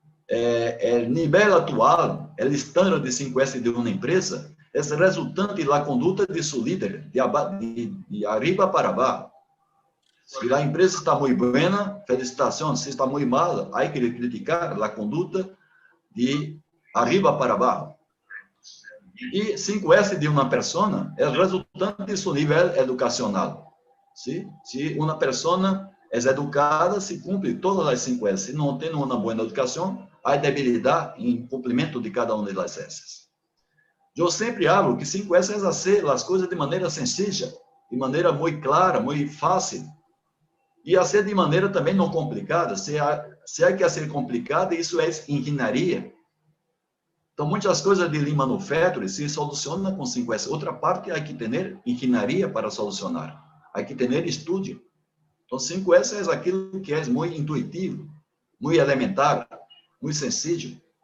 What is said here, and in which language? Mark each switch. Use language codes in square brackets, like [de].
[pt] O nível atual, o estándar de 5S de uma empresa, é resultante da conduta de seu líder, de arriba para abaixo. Se a empresa está muito boa, felicitações. Se está muito mal, há que criticar a conduta de arriba para abaixo. E 5S de uma pessoa é resultante de seu nível educacional. [es] ¿sí? Si una persona es educada, se cumple todas las 5 S. Si no tiene una buena educación, hay debilidad en cumplimiento de cada una de las S. Yo siempre hablo que 5 S es hacer las cosas de manera sencilla, de manera muy clara, muy fácil. [pt] E hacer de maneira também não complicada. Se há que ser complicada, isso é engenharia. Então, muitas coisas de Lean Manufacturing se solucionam com 5S. Outra parte, há que ter engenharia para solucionar. Há que ter estudo. Então, 5S é aquilo que é muito intuitivo, muito elementar, muito sencillo.